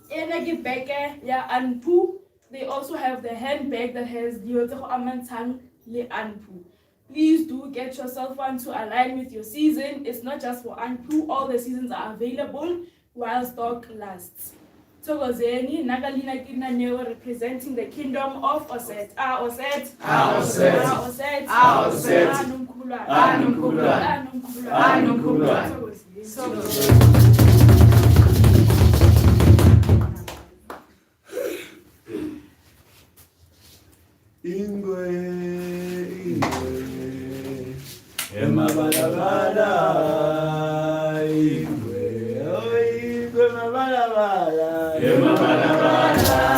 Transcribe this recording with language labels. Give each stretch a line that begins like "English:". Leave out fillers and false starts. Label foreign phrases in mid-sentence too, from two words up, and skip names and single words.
English: Anpu. They also have the handbag that has Amantang le Anpu. Please do get yourself one to align with your season. It's not just for Anpu, all the seasons are available while stock lasts. Tokozeni, Nagalina Kinaneo representing the kingdom of Aah Het-Her. Aah Het-Her. Aah Het-Her. Aah Het-Her. Aah Het-Her.
Zulu: Anumkhulu. Anumkhulu. Ingwe, Emabalabala, ingwe, oh ingwe, mabalabala, emabalabala.